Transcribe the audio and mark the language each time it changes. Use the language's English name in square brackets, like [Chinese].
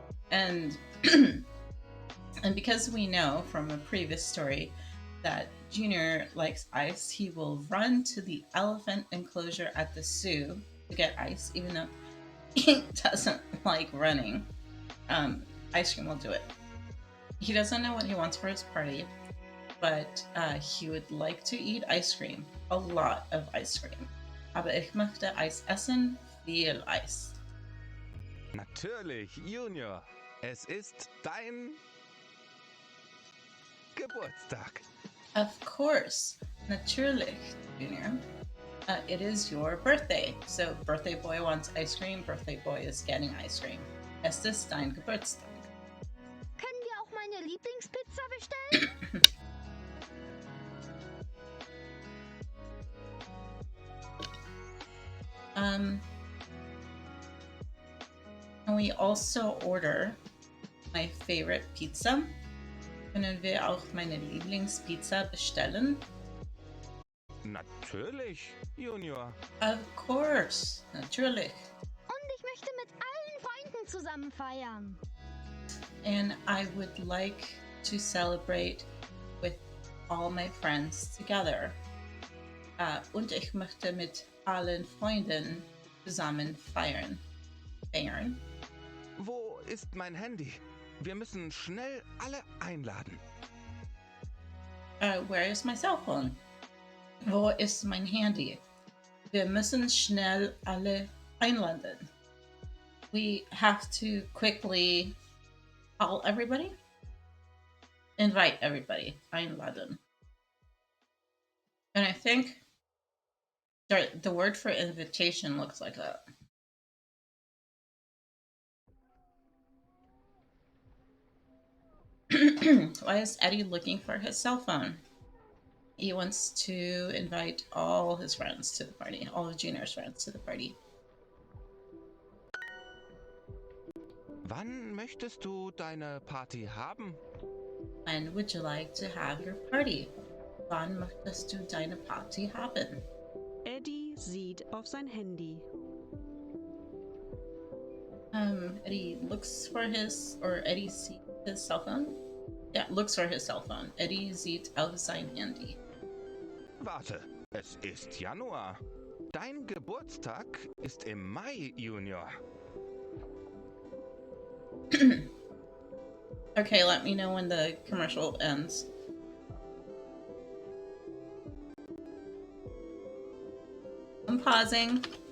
[English] And and because we know from a previous story that Junior likes ice, he will run to the elephant enclosure at the zoo to get ice, even though he doesn't like running. Ice cream will do it. He doesn't know what he wants for his party, but he would like to eat ice cream. A lot of ice cream. [German] Aber ich möchte Eis essen, viel Eis. Natürlich, Junior. Es ist dein Geburtstag. [English] Of course, natürlich, Junior. It is your birthday. So birthday boy wants ice cream, birthday boy is getting ice cream. [German] Es ist dein Geburtstag. Können wir auch meine Lieblingspizza bestellen? [English] Can we also order my favorite pizza? [German] Können wir auch meine Lieblingspizza bestellen? Natürlich, Junior. [English] Of course, natürlich. [German] Und ich möchte mit allen Freunden zusammen feiern. [English] And I would like to celebrate with all my friends together. [German] Und ich möchte mit allen Freunden zusammen feiern. Wo ist mein Handy? Wir müssen schnell alle einladen. [English] Where is my cell phone? [German] Wo ist mein Handy? Wir müssen schnell alle einladen. [English] We have to quickly call everybody? Invite everybody. Einladen. And I think the word for invitation looks like that. Why is Eddie looking for his cell phone? He wants to invite all his friends to the party, all of Junior's friends to the party. [German] Wann möchtest du deine Party haben? [English] When would you like to have your party? [German] Wann möchtest du deine Party haben? Eddie sieht auf sein Handy. [English] Eddie looks for Eddie sees his cell phone? Yeah, looks for his cell phone. [German] Eddie sieht auf sein Handy. Warte, es ist Januar. Dein Geburtstag ist im Mai, Junior. [English] Okay, let me know when the commercial ends. I'm pausing.